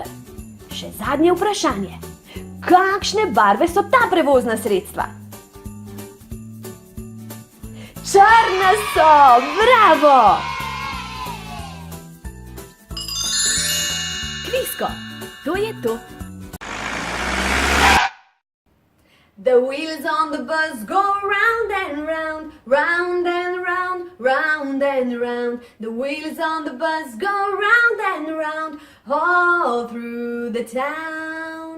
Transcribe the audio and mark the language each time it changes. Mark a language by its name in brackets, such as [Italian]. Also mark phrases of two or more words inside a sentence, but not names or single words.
[Slovenian] Še zadnje vprašanje. Kakšne barve so ta prevozna sredstva? Črna so! Bravo! Kvisko, to je to. [English] The wheels on the bus go round and round, round and round, round and round. The wheels on the bus go round and round, all through the town.